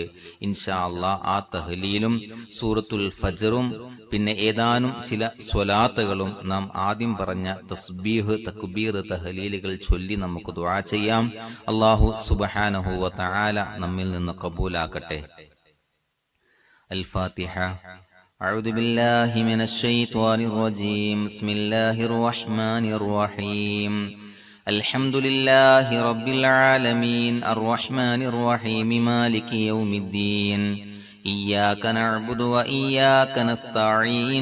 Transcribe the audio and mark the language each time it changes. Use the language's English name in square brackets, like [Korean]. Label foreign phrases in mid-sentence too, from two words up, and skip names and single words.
[Arabic] إن شاء الله [Malayalam] ആ തഹ്ലീലും സൂറത്തുൽ ഫജ്റും പിന്നെ ഏതാനും ചില സ്വലാത്തുകളും നാം ആദ്യം പറഞ്ഞ തസ്ബീഹ്, തക്ബീർ, തഹ്ലീലുകൾ ചൊല്ലി നമുക്ക് ദുആ ചെയ്യാം. [Arabic] الله سبحانه وتعالى [Malayalam] നമ്മിൽ നിന്ന് കബൂലാക്കട്ടെ. അൽ ഫാത്തിഹ. [Arabic] أعوذ بالله من الشيطان الرجيم. بسم الله الرحمن الرحيم. الحمد لله رب العالمين الرحمن الرحيم مالك يوم الدين. إياك نعبد وإياك نستعين.